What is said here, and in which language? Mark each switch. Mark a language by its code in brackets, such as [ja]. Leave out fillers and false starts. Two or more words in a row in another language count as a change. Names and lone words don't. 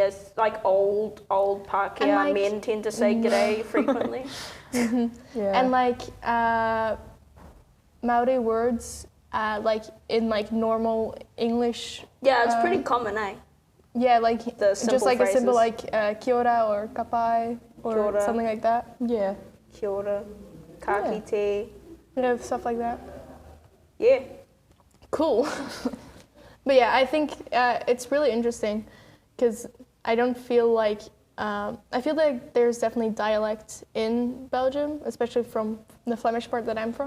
[en] It's like old Pākehā And, like, men tend to say g'day frequently. Yeah. And like Maori words, like in like normal English. Yeah, it's pretty common, eh? Yeah, like The just simple like a symbol phrases. like [mi] kia ora [en] or kapai or [mi] Kia ora. [en] something like that. Yeah. [mi] Kia ora, ka kite. [en] You know, stuff like that. Yeah. Cool. But yeah, I think it's really interesting because I don't feel like I feel like there's definitely dialect in Belgium, especially from the Flemish part that I'm from.